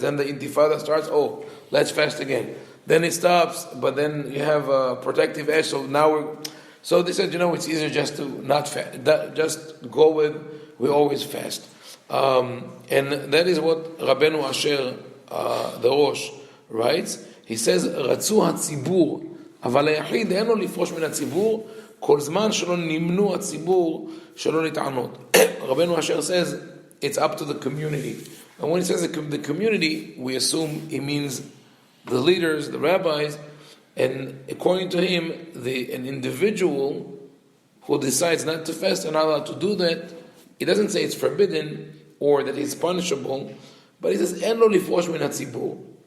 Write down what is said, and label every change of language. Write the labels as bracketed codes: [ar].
[en] Then the Intifada starts, let's fast again. Then it stops, but then you have a protective edge, so they said, it's easier just to not fast, just go with, we always fast. And that is what Rabbeinu Asher, the Rosh, writes. He says, [he] רצו הציבור, אבל היחיד אין לו לפרוש מן הציבור, כל זמן שלא נמנו הציבור, שלא להתענות. [en] Rabbeinu Asher says, it's up to the community. And when he says the community, we assume he means the leaders, the rabbis, and according to him, an individual who decides not to fast are not allowed to do that. He doesn't say it's forbidden or that it's punishable, but he says, [he] "En lo lifrosh min hatzibur."